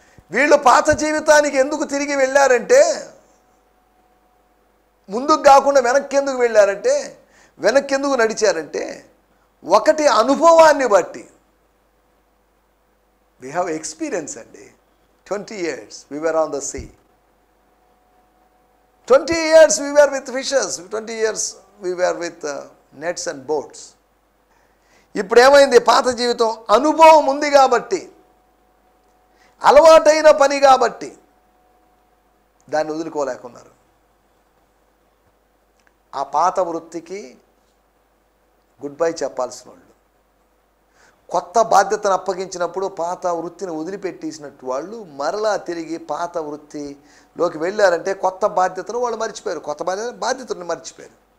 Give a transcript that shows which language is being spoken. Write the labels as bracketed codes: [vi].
[te] వీళ్ళు పాత జీవితానికి ఎందుకు తిరిగి వెళ్ళారంటే, ముందుకు కాకుండా వెనక్కి ఎందుకు వెళ్ళారంటే, వెనక్కి ఎందుకు నడిచారంటే, ఒకటి అనుభవాన్ని బట్టి. [en] We have experience అండి. 20 years we were on the sea. 20 years we were with fishers. 20 years we were with nets and boats. [te] ఇప్పుడు ఏమైంది? పాత జీవితం అనుభవం ఉంది కాబట్టి, అలవాటైన పని కాబట్టి దాన్ని వదులుకోలేకున్నారు. ఆ పాత వృత్తికి గుడ్ బై చెప్పాల్సిన వాళ్ళు, కొత్త బాధ్యతను అప్పగించినప్పుడు పాత వృత్తిని వదిలిపెట్టేసినట్టు వాళ్ళు మరలా తిరిగి పాత వృత్తిలోకి వెళ్ళారంటే కొత్త బాధ్యతను వాళ్ళు మర్చిపోయారు, కొత్త బాధ్యతను మర్చిపోయారు.